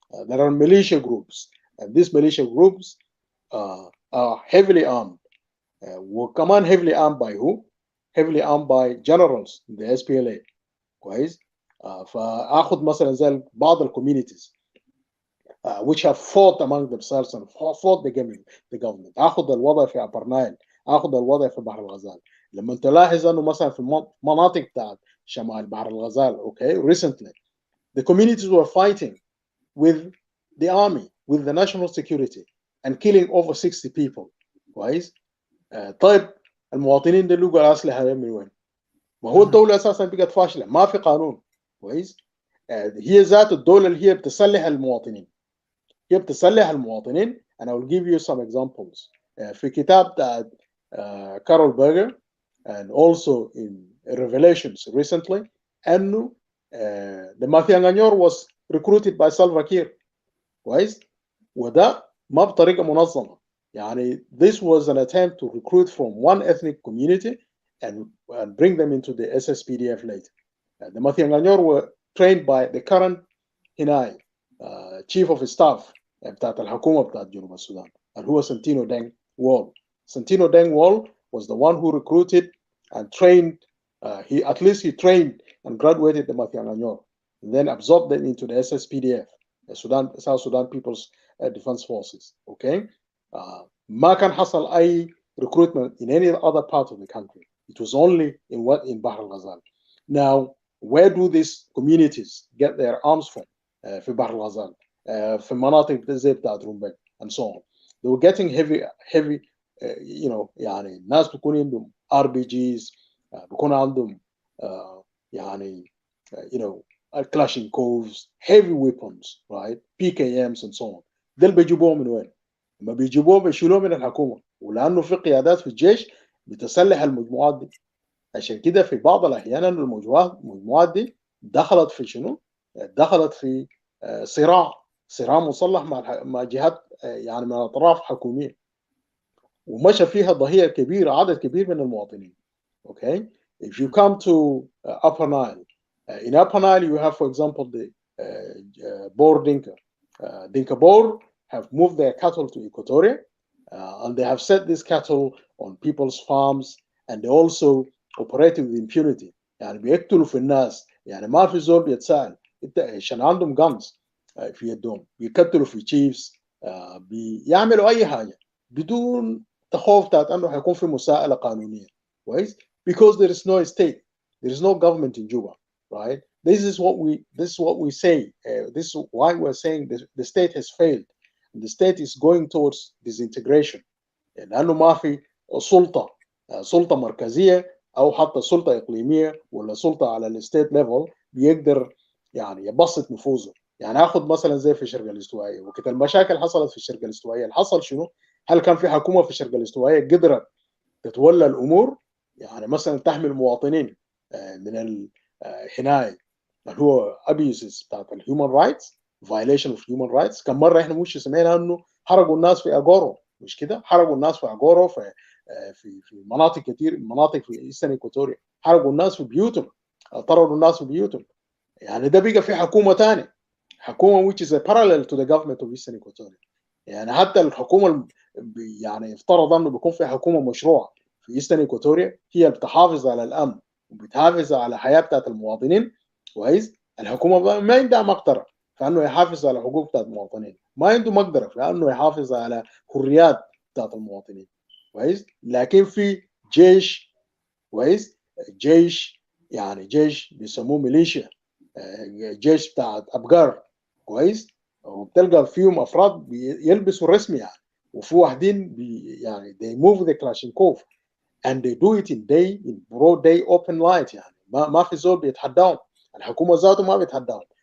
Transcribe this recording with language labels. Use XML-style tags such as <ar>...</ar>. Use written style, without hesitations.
<en>There are militia groups, and these militia groups are heavily armed.</en> <ar>وكمان</ar> <en>heavily armed by who? Heavily armed by generals in the SPLA.</en> <ar>كويس؟ فاخذ مثلا زي بعض الكوميونيتيز</ar> <en>which have fought among themselves and fought the government.</en> <ar>اخذ الوضع في ابر نايل، اخذ الوضع في بحر الغزال. لما تلاحظ انه مثلا في مناطق بتاعت شمال بحر الغزال</ar> <en>okay recently the communities were fighting with the army, with the national security and killing over 60 people.</en> <ar>كويس؟ طيب المواطنين دول لقوا الاسلحه من وين؟ وهو الدوله اساسا بقت فاشله، ما في قانون كويس. هي ذات الدوله اللي هي بتسلح المواطنين كيف تسلح المواطنين.</ar> <en>and I will give you some examples.</en> <ar>في كتاب بتاع كارول بيرجر</ar> <en>and also in Revelations recently</en> <ar>انه</ar> <en>the Mafia was recruited by Salva Kiir.</en> <ar>كويس. وده ما بطريقه منظمه.</ar> <en>يعني this was an attempt to recruit from one ethnic community and bring them into the SSPDF later. The Mafia were trained by the current Hinai chief of staff</en> <ar>بتاعت الحكومه بتاعت جنوب السودان اللي هو سنتينو دينغ وول.</ar> <en>Santino Deng Wall was the one who recruited and trained, he trained and graduated the Mafia and then absorbed them into the SSPDF, the South Sudan People's Defense Forces. Okay?</en> <ar>ما كان حصل أي</ar> <en>recruitment in any other part of the country. It was only in Bahr al-Ghazal. Now, where do these communities get their arms from?</en> <ar>في بحر الغزال, في مناطق زي بتاعت رومبيك</ar> <en>and so on. They were getting heavy</en> <ar>يعني الناس بيكون عندهم</ar> <en>RPGs,</en> <ar>بيكون عندهم يعني</ar> <en>Kalashnikovs, heavy weapons, right? PKMs and so on.</en> <ar>ده اللي بيجيبوهم من وين؟ لما بيجيبوهم بيشيلوهم من الحكومة, ولأنه في قيادات في الجيش بتسلح المجموعات دي. عشان كده في بعض الأحيان المجموعات دي دخلت في شنو؟ دخلت في صراع مسلح مع جهات يعني من أطراف حكومية, ومشى فيها ضحية كبيرة, عدد كبير من المواطنين.</ar> <en>Okay? If you come to Upper Nile, in Upper Nile you have, for example, the Boer Dinka. Dinka Boer have moved their cattle to Equatoria, and they have set these cattle on people's farms, and they also operate with impunity.</en> <ar>يعني بيقتلوا في الناس, يعني ما في زول بيتساءل عشان عندهم guns في يدهم, بيقتلوا في chiefs, بيعملوا أي حاجة بدون تخوف بتاعت أنه حيكون في مساءلة قانونية. كويس.</ar> <en>Because there is no state, there is no government in Juba, right? This is what we say. This is why we're saying the state has failed. The state is going towards disintegration.</en> <ar>لأنه ما في سلطة مركزية أو حتى سلطة إقليمية ولا سلطة على الستيت ليفل بيقدر يعني يبسط نفوذه. يعني أخذ مثلا زي في الشرق الاستوائية, وقت المشاكل حصلت في الشرق الاستوائية اللي حصل شنو؟ هل كان في حكومة في الشرق الاستوائية قدرت تتولى الأمور؟ يعني مثلا تحمي المواطنين من الحناية اللي هو</ar> <en>abuses</en> <ar>بتاعت الهيومن رايتس,</ar> <en>violation of human rights.</en> <ar>كم مرة احنا مش سمعنا انه حرقوا الناس في اغورو, مش كده؟ حرقوا الناس في اغورو, في مناطق كثير, مناطق في ايسترن ايكواتوريا حرقوا الناس في بيوتهم, طردوا الناس في بيوتهم. يعني ده بقى في حكومة ثانية, حكومة</ar> <en>which is a parallel to the government of eastern Equatoria.</en> <ar>يعني حتى الحكومة يعني افترض انه بيكون في حكومة مشروعة في ايسترن ايكواتوريا هي اللي بتحافظ على الامن وبتحافظ على حياة بتاعت المواطنين. كويس. الحكومة ما عندها مقدرة فانه يحافظ على حقوق بتاعت المواطنين, ما عنده مقدرة فانه يحافظ على حريات بتاعت المواطنين. كويس. لكن في جيش, كويس, جيش يعني جيش بيسموه ميليشيا, جيش بتاعت ابقار. كويس. وبتلقى فيهم افراد يلبسوا رسمي يعني, وفي واحدين يعني</ar> <en>they move the Kalashnikov and they do it in broad day open light.</en> <ar>يعني ما في زول بيتحداهم, الحكومه ذاته ما بيتحداهم.</ar>